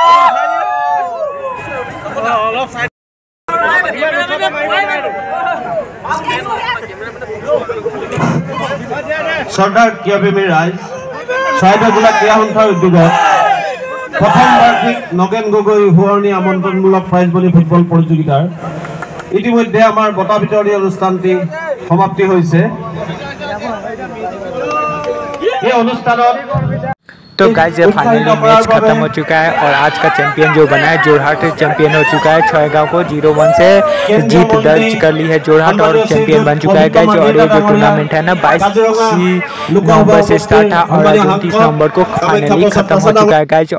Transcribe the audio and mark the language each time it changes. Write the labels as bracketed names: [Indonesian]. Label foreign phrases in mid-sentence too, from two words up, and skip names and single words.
[Assamese] অলপ শ্ৰদ্ধাৰ ক্ৰীড়াপ্ৰেমী ৰাইজ, চৰাইদেউ জিলা ক্ৰীড়া সন্থাৰ উদ্যোগত প্ৰথম বাৰ্ষিক নগেন গগৈ সুৱৰণী আমন্ত্ৰণমূলক প্ৰাইজমণি ফুটবল প্ৰতিযোগিতাৰ ইতিমধ্যে আমাৰ বঁটা বিতৰণী অনুষ্ঠানটি সমাপ্তি হৈছে। এই অনুষ্ঠানত [Hindi] तो गाइस ये फाइनली मैच खत्म हो चुका है और आज का चैंपियन जो बना है जोरहाट चैंपियन हो चुका है। छयगांव को 0-1 से जीत दर्ज कर ली है जोरहाट और चैंपियन बन चुका है गाइस। और ये जो टूर्नामेंट है ना 22 नवंबर से स्टार्ट था और 29 नवंबर को फाइनली खत्म हो चुका है गाइस।